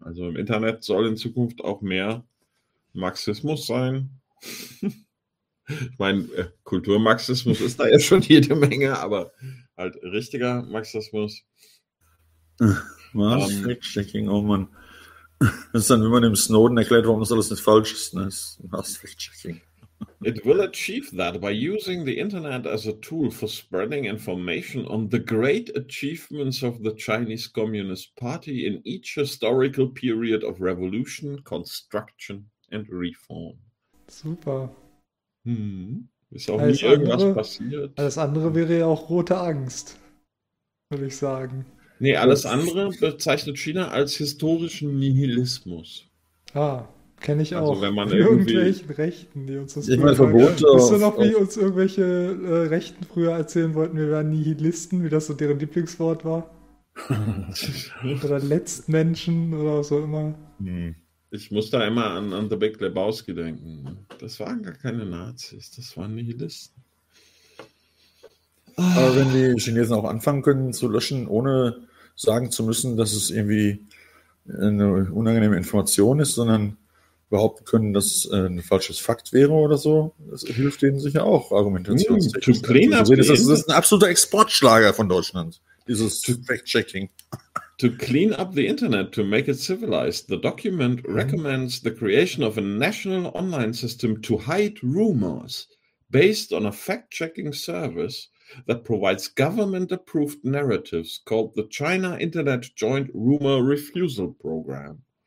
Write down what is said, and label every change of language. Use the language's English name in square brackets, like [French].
[German] Also im Internet soll in Zukunft auch mehr Marxismus sein. Ich meine, Kulturmarxismus ist da ja schon jede Menge, aber halt richtiger Marxismus. Was? Fact-checking, oh Mann. Das ist dann, wenn man dem Snowden erklärt, warum das alles nicht falsch ist. Ne? Was? Fact-checking. [English] It will achieve that by using the internet as a tool for spreading information on the great achievements of the Chinese Communist Party in each historical period of revolution, construction and reform. [German] Super. Ist auch alles nie irgendwas andere, passiert. Alles andere wäre ja auch rote Angst, würde ich sagen. Nee, alles andere bezeichnet China als historischen Nihilismus. Ah, kenne ich also auch. Also wenn man irgendwelchen Rechten, die uns das verboten. Wisst ihr noch, wie uns irgendwelche Rechten früher erzählen wollten, wir wären Nihilisten, wie das so deren Lieblingswort war? Oder Letztmenschen oder so immer. Ich muss da immer an The Big Lebowski denken. Das waren gar keine Nazis, das waren Nihilisten. Aber wenn die Chinesen auch anfangen können zu löschen, ohne sagen zu müssen, dass es irgendwie eine unangenehme Information ist, sondern behaupten können, dass es ein falsches Fakt wäre oder so, das hilft denen sicher auch argumentationstechnisch. Das ist ein absoluter Exportschlager von Deutschland, dieses Fact-Checking. [English] To clean up the internet, to make it civilized, the document recommends the creation of a national online system to hide rumors based on a fact-checking service that provides government-approved narratives called the China Internet Joint Rumor Refusal Program.